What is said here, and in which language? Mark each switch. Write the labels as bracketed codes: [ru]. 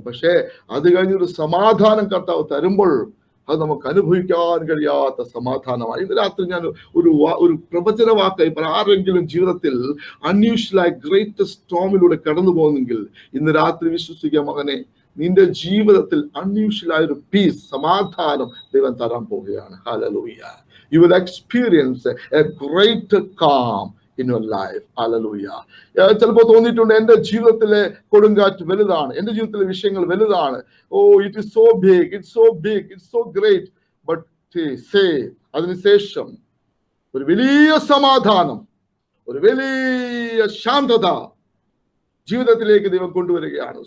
[ml] പക്ഷേ അത് കഴിഞ്ഞൊരു സമാധാനം കർത്താവ് തരുമ്പോൾ അത് നമുക്ക് അനുഭവിക്കാൻ കഴിയാത്ത സമാധാനമായി. ഇന്ന് രാത്രി ഞാൻ ഒരു പ്രവചന വാക്കായി ആരെങ്കിലും ജീവിതത്തിൽ അൺയൂഷ്വലായി ഗ്രേറ്റ് സ്റ്റോമിലൂടെ കടന്നു പോകുന്നെങ്കിൽ ഇന്ന് രാത്രി വിശ്വസിക്കുക, മകനെ, നിന്റെ ജീവിതത്തിൽ അൺയൂഷ്വലായ ഒരു പീസ്, സമാധാനം ദൈവം തരാൻ പോവുകയാണ്. Hallelujah. [en] You will experience a greater calm in your life. [ml] Hallelujah. ചിലപ്പോൾ തോന്നിയിട്ടുണ്ട്, എന്റെ ജീവിതത്തിലെ കൊടുങ്കാറ്റ് വലുതാണ്, എന്റെ ജീവിതത്തിലെ വിഷയങ്ങൾ വലുതാണ്. [en] It is so big, it's so big, it's so great. But say, [ml] അതിനുശേഷം ഒരു വലിയ സമാധാനം, ഒരു വലിയ ശാന്തത ജീവിതത്തിലേക്ക് ദൈവം കൊണ്ടുവരികയാണ്.